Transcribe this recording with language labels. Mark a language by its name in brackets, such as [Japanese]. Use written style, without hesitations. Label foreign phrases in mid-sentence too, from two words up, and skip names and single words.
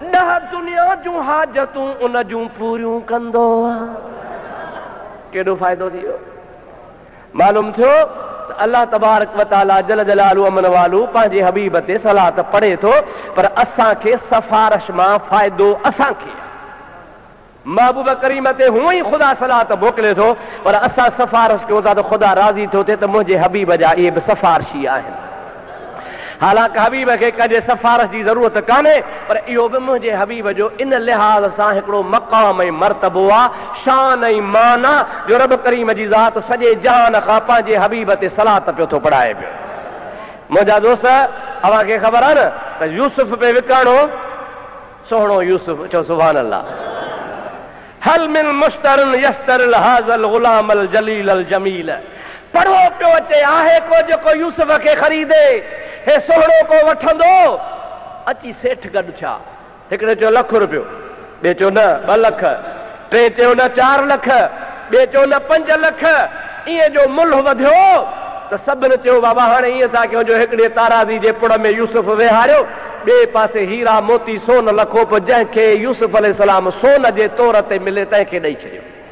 [Sindhi] 10 दुनिया जूं हाजतूं उन जूं पूरियूं कंदो केॾो फ़ाइदो थी वियो मालूम थियो [Arabic] الله تبارك وتعالى جل جلاله [Sindhi] अमन वालू पंहिंजे हबीब ते सलात पढ़े थो पर असांखे सफ़ारिश मां फ़ाइदो असांखे महबूब करीम ते हूअं ई ख़ुदा सलात मोकिले थो पर असां सफ़ारिश कयूं था त ख़ुदा राज़ी थो थिए त मुंहिंजे हबीब जा इहे बि सफ़ारिशी आहिनि हालांकि हबीब खे कॾहिं सफ़ारिश जी ज़रूरत कान्हे पर इहो बि मुंहिंजे हबीब जो इन लिहाज़ सां हिकिड़ो मक़ाम ऐं मर्तबो आहे शान ऐं मान आहे जो रब करीम जी ज़ात सॼे जहान खां पंहिंजे हबीब ते सलात पियो थो पढ़ाए पियो मुंहिंजा दोस्त अव्हांखे ख़बर आहे न त यूसुफ पे विकाणो सुहिणो यूसुफ चओ [Arabic] سبحان الله هل من مشتر يشتري هذا الغلام الجليل الجميل [Sindhi] पढ़ो पियो अचे आहे को जेको यूसुफ खे ख़रीदे हे सोहणो को वठंदो अची सेठ गॾु छा हिकिड़े चयो ₹1 ॿिए चयो न 2 लख टे चयो न 4 लख ॿिए चयो न 5 लख ईअं जो मुल्ह वधियो त सभिनि चयो बाबा हाणे ईअं था कयूं जो हिकिड़े ताराज़ी जे पुड़ में यूसुफ वेहारियो ॿिए पासे हीरा मोती सोन लखो पोइ जंहिंखे यूसुफ अलैहिस्सलाम सोन जे तौर ते मिले तंहिंखे ॾेई छॾियो